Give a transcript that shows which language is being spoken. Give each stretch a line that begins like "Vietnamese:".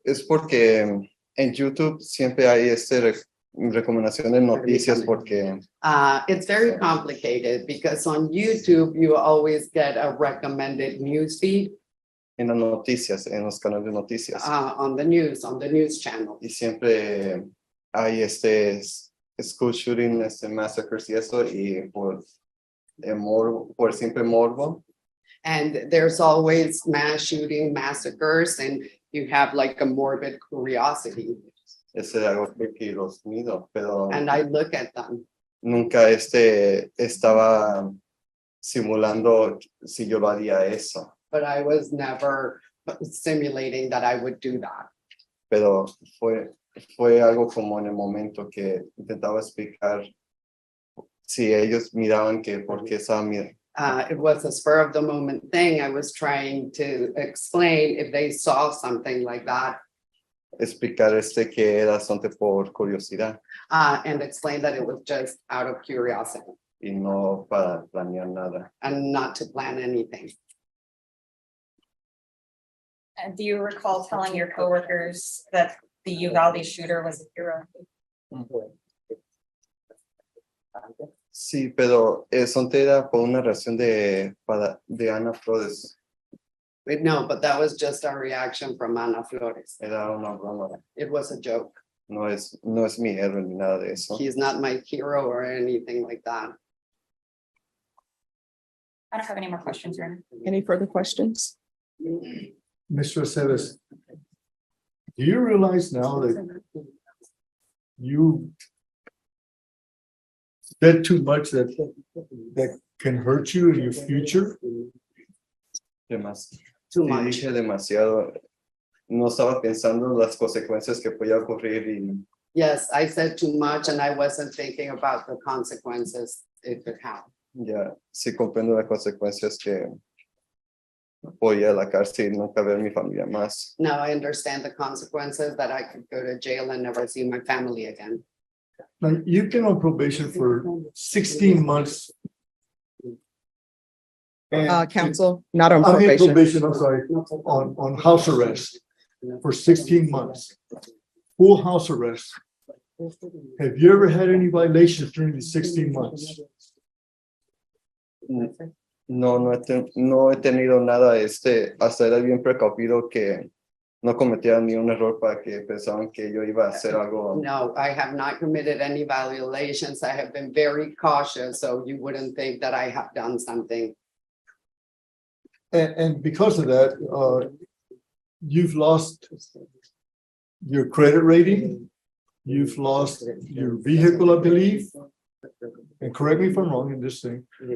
Spanish: Es porque en YouTube siempre hay recomendación de noticias porque
English: it's very complicated because on YouTube, you always get a recommended news feed
Spanish: en las noticias, en los canales de noticias.
English: on the news channel.
Spanish: Y siempre hay
English: school shooting,
Spanish: massacres y eso, y por simple morbo.
English: And there's always mass shooting massacres and you have like a morbid curiosity.
Spanish: Ese es algo que los mido, pero
English: And I look at them.
Spanish: nunca estaba simulando si yo lo haría eso.
English: But I was never simulating that I would do that.
Spanish: Pero fue algo como en el momento que intentaba explicar si ellos miraban que por qué estaban mirando.
English: It was a spur of the moment thing. I was trying to explain if they saw something like that,
Spanish: Explicar que era solamente por curiosidad
English: and explain that it was just out of curiosity
Spanish: y no para planear nada.
English: and not to plan anything. And do you recall telling your coworkers that the Uvalde shooter was a hero?
Spanish: Sí, pero solamente era por una reacción de Ana Flores.
English: But no, but that was just a reaction from Ana Flores.
Spanish: Era una broma.
English: It was a joke.
Spanish: No es mi héroe ni nada de eso.
English: He's not my hero or anything like that. I don't have any more questions, Your Honor. Any further questions? Mr. Aceves, do you realize now that you said too much that can hurt you in your future? Too
Spanish: Sí,
English: much.
Spanish: dije demasiado. No estaba pensando en las consecuencias que podía ocurrir y
English: Yes, I said too much and I wasn't thinking about the consequences it could have.
Spanish: ya sí comprendo las consecuencias que voy a la cárcel y nunca ver a mi familia más.
English: Now I understand the consequences that I could go to jail and never see my family again. Now, you've been on probation for 16 months. And- Counsel, not on I mean, probation. I'm sorry, on house arrest for 16 months. Full house arrest. Have you ever had any violations during the 16 months?
Spanish: No he tenido nada, hasta era bien precavido que no cometía ni un error para que pensaban que yo iba a hacer algo.
English: No, I have not committed any violations. I have been very cautious, so you wouldn't think that I have done something. And because of that, you've lost your credit rating. You've lost your vehicle, I believe. And correct me if I'm wrong in this thing.